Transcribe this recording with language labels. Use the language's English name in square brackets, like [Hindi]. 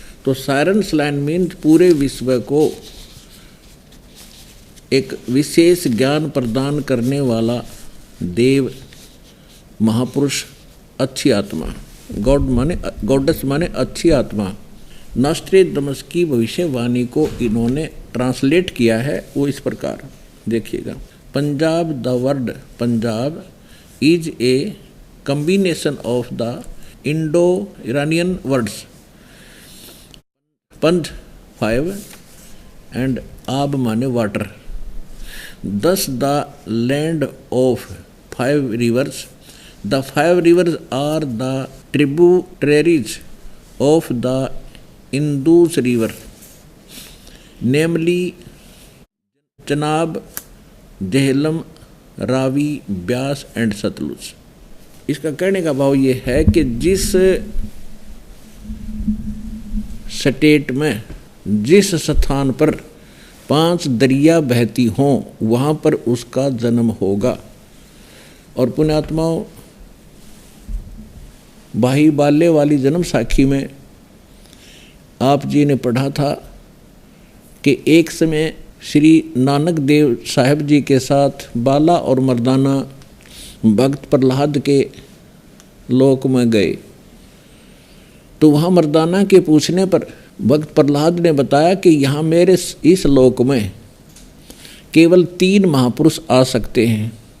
[Hindi] तो siren saline means पूरे विश्व को एक विशेष ज्ञान प्रदान करने वाला देव, महापुरुष, अच्छी आत्मा। गॉड माने गॉडेस माने अच्छी आत्मा। नॉस्ट्रेडमस की भविष्यवाणी को इन्होंने ट्रांसलेट किया है, वो इस प्रकार देखिएगा। Punjab, [English] the word Punjab is a combination of the Indo-Iranian words Panj 5 and Ab [Hindi] माने [English] water. Thus the land of 5 rivers. The 5 rivers are the tributaries of the Indus river, namely Chenab, Jhelum, Ravi, Beas and Sutlej. [Hindi] इसका कहने का भाव ये है कि जिस स्टेट में जिस स्थान पर 5 दरिया बहती हों वहाँ पर उसका जन्म होगा। और पुण्यात्माओं, भाई बाले वाली जन्म साखी में आप जी ने पढ़ा था कि एक समय श्री नानक देव साहब जी के साथ बाला और मर्दाना भक्त प्रहलाद के लोक में गए, तो वहाँ मर्दाना के पूछने पर भक्त प्रहलाद ने बताया कि यहाँ मेरे इस लोक में केवल 3 महापुरुष आ सकते हैं।